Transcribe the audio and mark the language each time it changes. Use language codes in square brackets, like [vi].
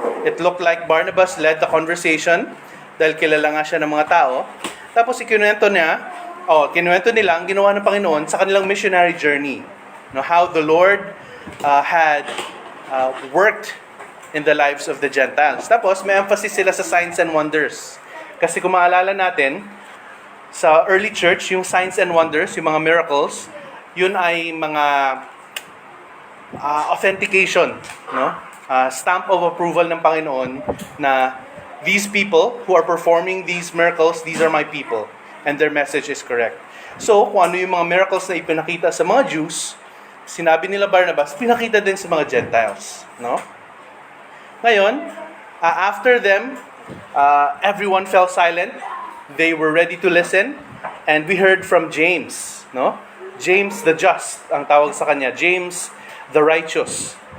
[en] It looked like Barnabas led the conversation [tl] dahil kilala nga siya ng mga tao. Tapos kinuwento nila ang ginawa ng Panginoon sa kanilang missionary journey. [en] No, how the Lord had worked in the lives of the Gentiles. [tl] Tapos may emphasis sila sa signs and wonders. Kasi kung maalala natin, sa early church, yung signs and wonders, yung mga miracles, yun ay mga authentication, no? [en] Stamp of approval [tl] ng Panginoon na [en] these people who are performing these miracles, these are my people, and their message is correct. [tl] So, kung ano yung mga miracles na ipinakita sa mga Jews, sinabi nila Barnabas, pinakita din sa mga Gentiles, no? [en] Ngayon, after them, everyone fell silent. They were ready to listen, and we heard from James, no? James the just, [tl] ang tawag sa kanya, [en] James the righteous.